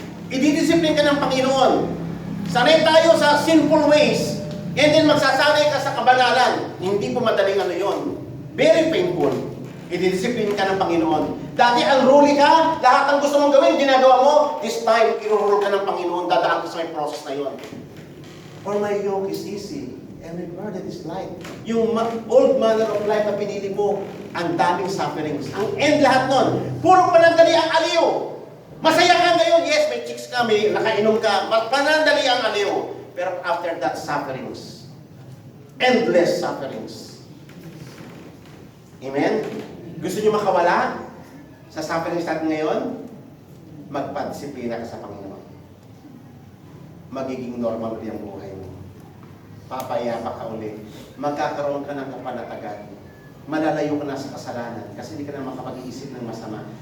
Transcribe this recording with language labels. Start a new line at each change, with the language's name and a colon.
Filipino: Ididisiplin ka ng Panginoon. Sanay tayo sa sinful ways. And then magsasanay ka sa kabanalan. Hindi po madaling ano yun. Very painful. Ididisiplin ka ng Panginoon. Dati ang rule ka, lahat ng gusto mong gawin, ginagawa mo. This time, irurule ka ng Panginoon, dadaan ka sa may process na yun.
English: For my yoke is easy, and my burden is light.
Filipino: Yung old manner of life na pinili mo, ang daming sufferings. Ang end lahat nun, puro panandali ang aliw. Masaya ka ngayon, yes, may chicks ka, may nakainom ka, panandali ang aliw. Pero after that, sufferings. Endless sufferings. Amen? Gusto niyo makawala sa sufferings natin ngayon? Magpadisiplina ka sa Panginoon. Magiging normal ulit ang buhay mo. Papayapa ka ulit. Magkakaroon ka ng kapanatagan. Malalayo ka na sa kasalanan kasi hindi ka na makapag-iisip ng masama.